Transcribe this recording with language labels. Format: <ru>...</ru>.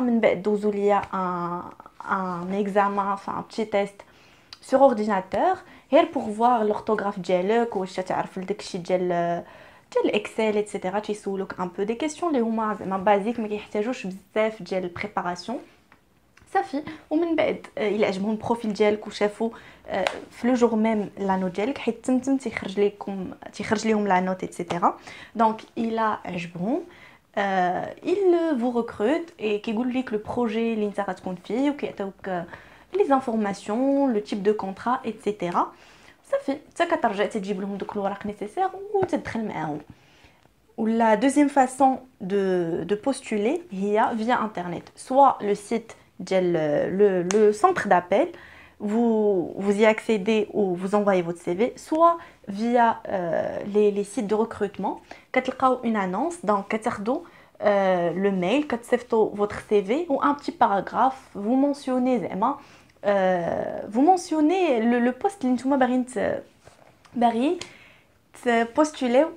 <ar>من بعد دوزوا لي</ar> <fr>un examen, enfin un petit test sur ordinateur غير pour voir l'orthographe ديالك</fr> <ar>واش تعرف داكشي ديال الاكسل</ar> <fr>etc.</fr> <ar>تيسولوك</ar> <fr>un peu des questions</fr> <ar>اللي هما زعما بازيك ما كيحتاجوش بزاف ديال préparation صافي. ومن بعد الى عجبهم البروفيل ديالك وشافوا في لو جور ميم لا نوت ديالك حيت تم تيخرج لهم لا نوت ايتترا. دونك الى عجبهم</ar> <fr>il vous recrute et</fr> <ar>كيقول لك لو بروجي اللي انت غتكون فيه وكيعطيوك لي زانفورماسيون لو تيب دو كونطرا ايتترا. صافي حتى كترجع تجيب لهم دوك الوراق نيسيسير وتدخل معاهم.</ar> <fr>Ou la deuxième façon de postuler via internet, soit le site le centre d'appel, vous y accédez ou vous envoyez votre CV, soit via les sites de recrutement. Vous une annonce, donc le mail, votre CV ou un petit paragraphe, vous mentionnez le poste que vous avez postuler.</fr>